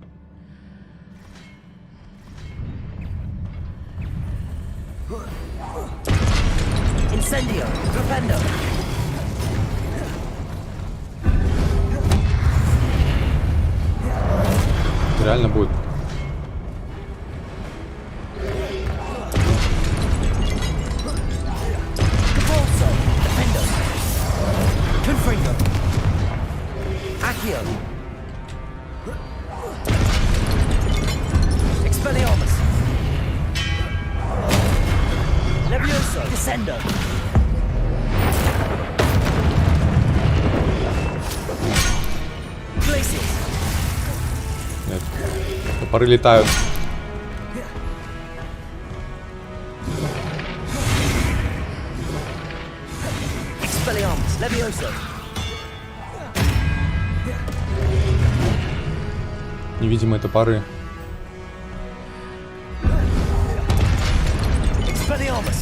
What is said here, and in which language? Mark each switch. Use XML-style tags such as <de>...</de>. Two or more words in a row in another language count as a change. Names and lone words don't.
<la>Incendio, Propendo.</la> <ru>Это реально будет.</ru> <la>Confringo. Accio. Expelliarmus. Levioso. Descendo. Glacius.</la> <ru>Нет. Топоры летают.</ru> <la>Expelliarmus. Levioso.</la> <ru>Невидимые топоры.</ru> <la>Expelliarmus.</la>